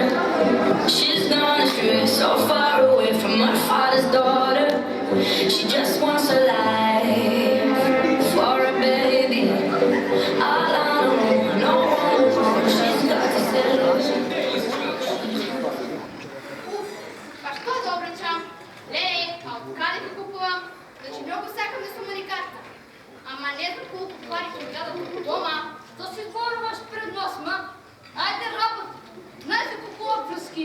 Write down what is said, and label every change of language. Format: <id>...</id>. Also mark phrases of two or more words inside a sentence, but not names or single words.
<en>She's gone astray, so far away from her father's daughter. She just wants a life for a baby. All on her own, no one knows. She's got to settle.</en> <bg>Па што добре чам? Леле, а откъде ги купувам? Значи много сакам да съм манекарка. Ама не знам колко пари ще ми дадат от дома. Що си говориш пред нас, ма? Айде работа! Знаеш да купува пръски.</bg>